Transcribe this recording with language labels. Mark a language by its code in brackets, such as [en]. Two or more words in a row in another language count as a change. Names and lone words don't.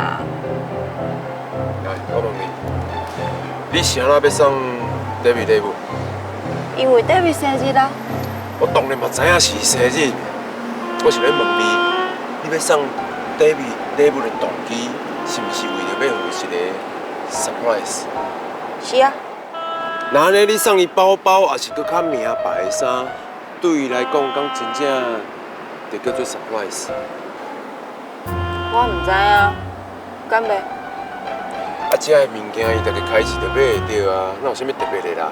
[nan] 来，我问你，你是安怎要送 David 礼物？因为 David 生日啦。我当然嘛知影是生日，我是咧问你，你要送 David 礼物的动机，是毋是为着要有一个 surprise？是啊。那安尼你送伊包包，还是搁较名牌的衫，对伊来讲，敢真正就叫做 surprise？我唔知啊，敢袂？啊，这个物件伊大家开始就买会到啊，哪有啥物特别的啦？